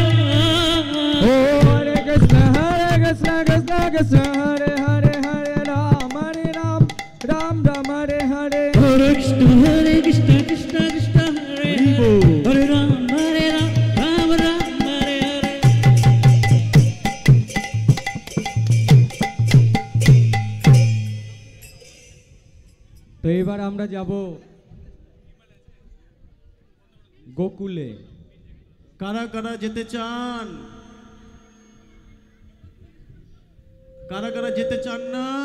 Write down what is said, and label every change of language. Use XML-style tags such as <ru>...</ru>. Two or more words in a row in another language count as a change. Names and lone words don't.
<bn>Oh, Hare. Hare Krishna, Krishna Krishna, Hare Hare, Hare Ram, Ram Ram, Hare Hare. Hare Krishna, Krishna Krishna, Hare Hare Ram, Ram Ram, Hare Hare. তো এবার আমরা যাব গোকুলে। কারা কারা যেতে চান? কারা কারা যেতে চান না?</bn>